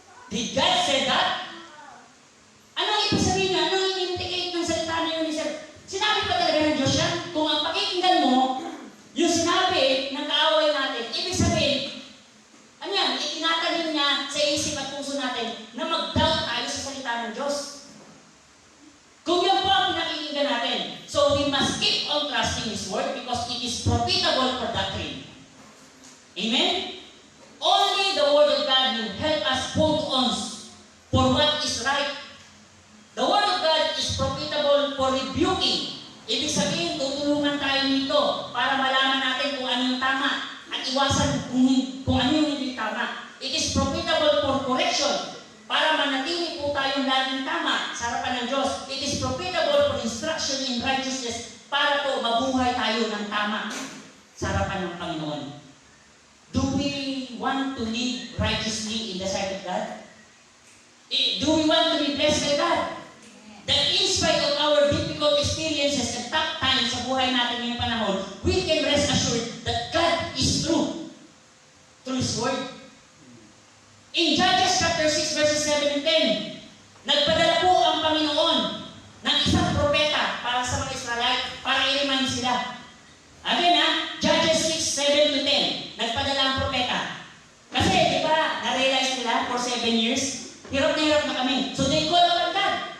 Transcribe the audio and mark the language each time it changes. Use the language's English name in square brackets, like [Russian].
[English] Did God say that? [Filipino] Ano ang ibig sabihin niya? Ano ang indicate ng salita na yun ni Sir? Sinabi ba talaga ng Diyos yan? Kung ang pakikinggan mo, yung sinabi ng kaaway natin, ibig sabihin, ano yan? Itinatanim niya sa isip at puso natin na mag-doubt tayo sa salita ng Diyos. Kung yan po ang pinakikinggan natin, [English] so we must keep on trusting His Word because it is profitable for doctrine. Amen? Only the Word of God will help us hold on for what is right. The Word of God is profitable for rebuking. [Filipino] Ibig sabihin, tutulungan tayo nito para malaman natin kung ano yung tama at iwasan kung ano yung hindi tama. [English] It is profitable for correction [Filipino] para manatili po tayong laging tama sa harapan ng Diyos. [English] It is profitable for instruction in righteousness [Filipino] para po mabuhay tayo ng tama sa harapan ng Panginoon. [English] Do we want to live righteously in the sight of God? Do we want to be blessed by God? That in spite of our difficult experiences and tough times [Filipino] sa buhay natin ngayong panahon, [English] we can rest assured that God is true through His Word. In Judges chapter 6 verses 7 and 10, [Filipino] nagpadala po ang Panginoon ng isang propeta para sa mga Israelite para i-remind sila. Again Judges 6, 7 to 10, nagpadala ang propeta. Kasi, di ba, na-realize nila [English] for 7 years, [Filipino] hirap na kami. [English] So they call upon God.